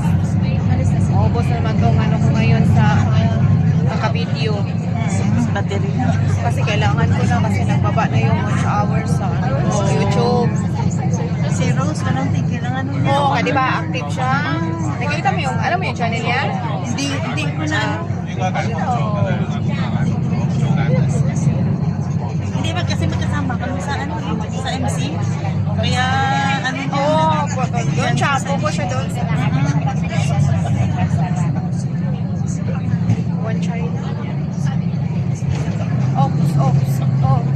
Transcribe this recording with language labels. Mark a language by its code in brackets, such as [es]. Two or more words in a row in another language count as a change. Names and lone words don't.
[tl] Maubos naman tong ano ko ngayon sa kaka-video. Battery na. Kasi kailangan ko na kasi nagbaba na yung [en] watch hours [tl] sa YouTube. Si Rose, walang tigil ang ano niya. Oo, di ba active siya? Nakikita mo yung, alam mo yung channel niya? Hindi ko na ano. [yue] 應該繼續做㗎啦。 [tl] Hindi ba kasi magkasama kami sa ano, sa MC? Kaya ano Oo, doon siya. Focus siya doon. [en] One China. Oops.